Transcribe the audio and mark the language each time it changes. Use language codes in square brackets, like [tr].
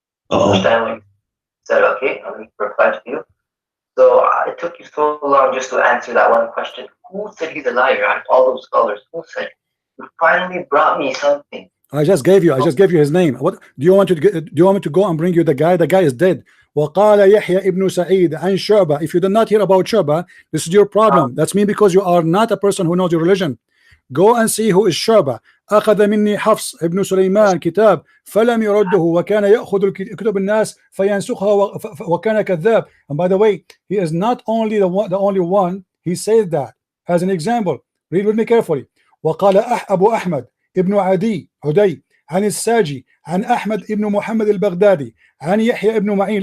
[en] Understand said, okay, let me reply to you. So it took you so long just to answer that one question. Who said he's a liar? Out of all those scholars, who said? You finally brought me something. I just gave you his name. What do you want to get? Do you want me to go and bring you the guy? The guy is dead. [ar] وقال يحيى ابن سعيد عن شعبة. [en] If you did not hear about Shu'bah, this is your problem. That's me, because you are not a person who knows your religion. Go and see who is Shu'bah. [ar] أخذ مني حفص ابن سليمان كتاب فلم يرده وكان يأخذ كتب الناس فينسخها وكان كذاب. [en] And by the way, he is not only the only one. He says that as an example. Read with me carefully. [ar] وقال أبو أحمد ابن عدي عن الساجي عن أحمد ابن محمد البغدادي عن يحيى ابن معين.